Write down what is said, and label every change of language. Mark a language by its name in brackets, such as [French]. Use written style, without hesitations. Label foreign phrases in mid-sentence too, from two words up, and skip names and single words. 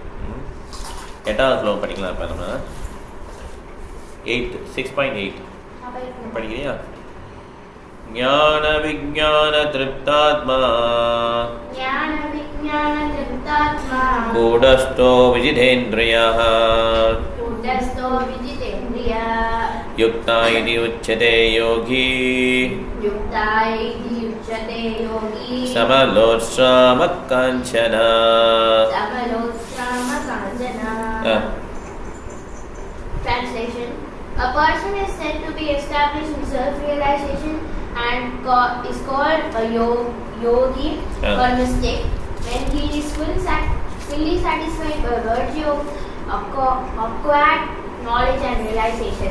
[Tamil] 8வது ஸ்லோகம் படிக்கலாம். இப்போ நம்ம 6.8 படிக்கிறியா? [Sanskrit] ज्ञान विज्ञान तृप्तात्मा कूटस्थो विजितेन्द्रियः युक्ता इति उच्यते योगी समलोत्सामकाञ्चन. [English] Translation: a person is said to be established in self-realization and is called a yogi or mystic when he is fully satisfied by virtue of acquired knowledge and realization.